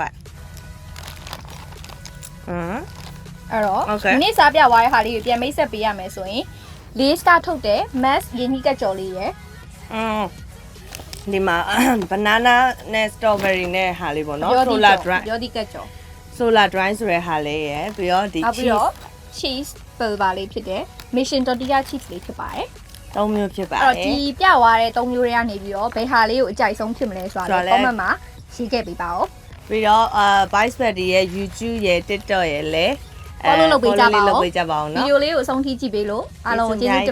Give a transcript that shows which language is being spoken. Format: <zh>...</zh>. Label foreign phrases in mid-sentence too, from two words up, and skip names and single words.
<my>အဲ့တော့ဒီနေ့စားပြသွားတဲ့ဟာလေးကိုပြန်မိတ်ဆက်ပေးရမယ်ဆိုရင်4 star ထုတ်တဲ့ mass ရင်းနှီးကက်ကြော်လေးရယ် ဒီမှာ banana နဲ့ strawberry နဲ့ဟာလေးပေါ့နော်</my> <en>solar dry</en> <my>ရောဒီကက်ကြော်</my> <en>solar dry</en> <my>ဆိုတဲ့ဟာလေးရယ်ပြီးတော့ဒီ</my> <en>cheese flavor</en> <my>လေးဖြစ်တဲ့</my> <en>mission tortilla cheese</en> <my>လေးဖြစ်ပါတယ် ၃မျိုးဖြစ်ပါတ အဲ့ ယ် တော့ဒီပြသွားတဲ့၃မျိုးတွေကနေပြီးတော့ဘယ်ဟာလေးကိုအကြိုက်ဆုံးဖြစ်မလဲဆိုတာလည်း comment မှာရေးခဲ့ပေးပါဦး ပြီးတော့ Vice Buddy ရဲ့ YouTube ရဲ့ TikTok ရဲ့လည်း follow လုပ်ပေးကြပါဦး follow လုပ်ပေးကြပါဦး ဗီ နော်</my>